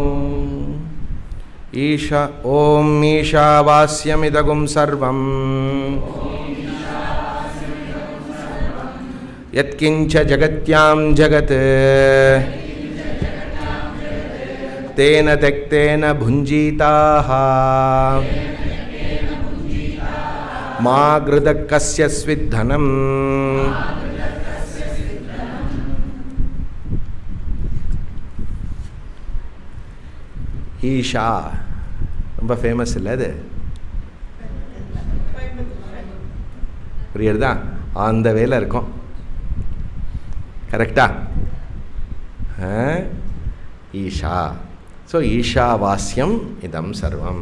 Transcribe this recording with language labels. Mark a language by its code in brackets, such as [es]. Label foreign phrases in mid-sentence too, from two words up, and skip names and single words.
[sa] ॐ ईशावास्यमिदगुं सर्वम् यत्किञ्च जगत्यां जगत् तेन त्यक्तेन भुञ्जीताः मा गृधः कस्य स्विद्धनम्. [ta] ஈஷா ரொம்ப ஃபேமஸ் இல்லை அது, புரியுறதா? அந்த வேலை இருக்கும், கரெக்டா? [sa] ஈஷா. ஸோ ईशावास्यम् इदं सर्वम्.